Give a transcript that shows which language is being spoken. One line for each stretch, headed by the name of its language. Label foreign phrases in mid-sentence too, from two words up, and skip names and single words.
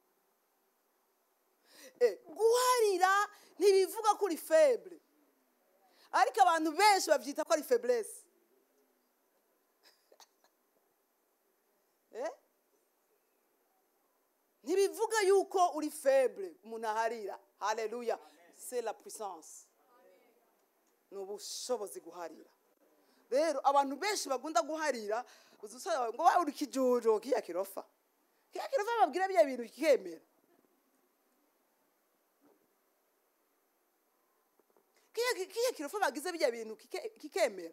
Rundi: Guharira ntibivuga ko uri faible. Ariko abantu benshi bavyita ko ari faiblesse. Ntibivuga yuko uri faible umuntu aharira. Haleluya.
French: C'est la puissance.
Rundi: N'ubushobozi guharira. Rero abantu benshi bagunda guharira uzusaba ngo uri kijojo kiya kirofa. Kiya kirofa babwira bya bintu kikemera. Kiya kirofa bagize bya bintu kikemera.